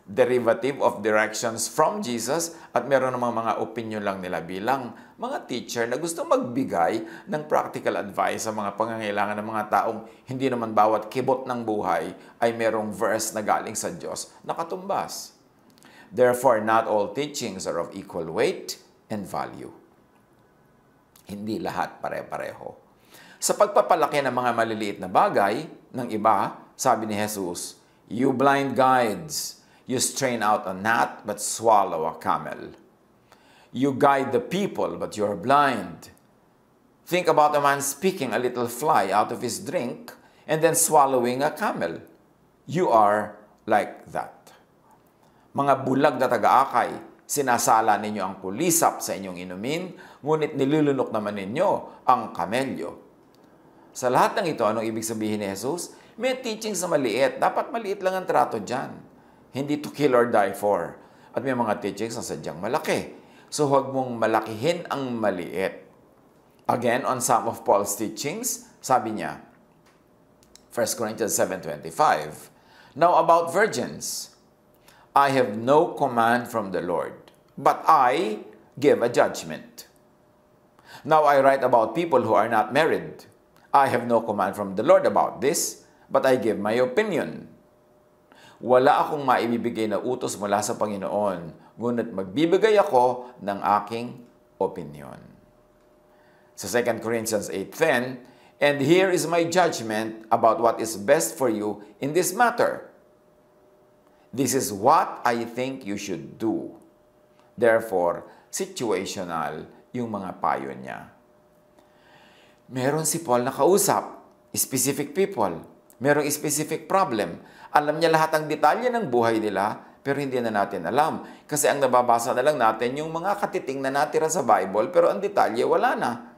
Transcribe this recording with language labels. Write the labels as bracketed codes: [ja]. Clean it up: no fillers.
[en] derivative of directions from Jesus [tl] at meron namang mga opinion lang nila bilang mga teacher na gusto magbigay ng practical advice sa mga pangangailangan ng mga taong hindi naman bawat kibot ng buhay ay merong verse na galing sa Diyos na katumbas. [en] Therefore, not all teachings are of equal weight and value. [tl] Hindi lahat pare-pareho. Sa pagpapalaki ng mga maliliit na bagay ng iba, sabi ni Jesus, [en] "You blind guides, you strain out a gnat but swallow a camel. You guide the people but you're blind. Think about a man speaking a little fly out of his drink and then swallowing a camel. You are like that." [tl] Mga bulag na taga-akay, sinasala ninyo ang kulisap sa inyong inumin, ngunit nilulunok naman ninyo ang kamelyo. Sa lahat ng ito, anong ibig sabihin ni Jesus? May teachings na maliit. Dapat maliit lang ang trato dyan. Hindi [en] to kill or die for. [tl] At may mga teachings na sadyang malaki. So huwag mong malakihin ang maliit. [en] Again, on some of Paul's teachings, [tl] sabi niya, [en] 1 Corinthians 7:25, "Now about virgins, I have no command from the Lord, but I give a judgment. Now I write about people who are not married. I have no command from the Lord about this, but I give my opinion. [tl] Wala akong maibibigay na utos mula sa Panginoon, ngunit magbibigay ako ng aking opinion." [en] Sa 2 Corinthians 8:10, "And here is my judgment about what is best for you in this matter. This is what I think you should do." [tl] Therefore, situational yung mga payo niya. Meron si Paul na kausap, specific people. Merong specific problem. Alam niya lahat ang detalye ng buhay nila, pero hindi na natin alam. Kasi ang nababasa na lang natin yung mga katiting na natira sa Bible, pero ang detalye wala na.